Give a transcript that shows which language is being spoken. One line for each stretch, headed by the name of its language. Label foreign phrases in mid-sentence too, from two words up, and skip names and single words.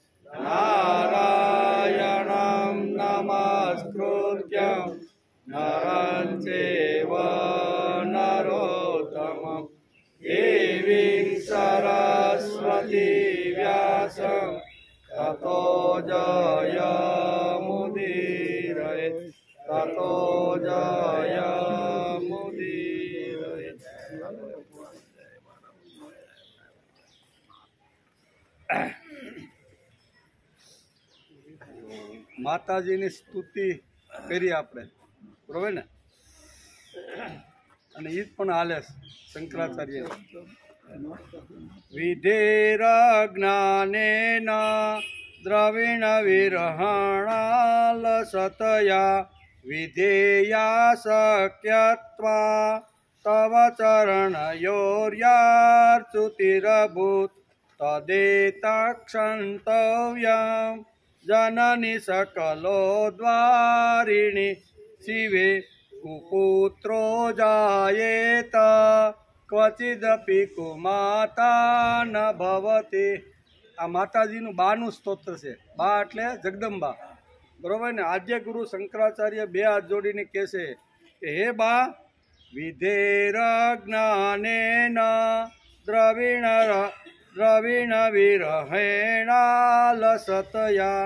Sanskrit: नारायणं नमस्कृत्यं नरं चैव नरोत्तमं देवीं सरस्वतीं व्यासं ततो जयमुदीरये ततो जयमुदीरये।
Gujarati: માતાજીની સ્તુતિ કરી આપણે બરોબર ને, અને એ જ પણ હાલે શંકરાચાર્ય
Sanskrit: विधेर ज्ञानेन द्रविण विरहणाल सतया विधेया शक्यत्वा तव चरणयोर्यार्चुतिरभूत तदेतक्षंतव्यम जननी सकलो द्वारिणी शिवे कुपुत्रो जायेत क्वचिदपि कुमाता न भवति।
Gujarati: आ माताजीનું બાનું સ્તોત્ર છે। બા એટલે જગદંબા બરોબર ને। આદ્ય ગુરુ શંકરાચાર્ય બે હાથ જોડીને કહે છે કે હે બા
Sanskrit: विधेर ज्ञानेन द्रविण विरहेणा लसतया।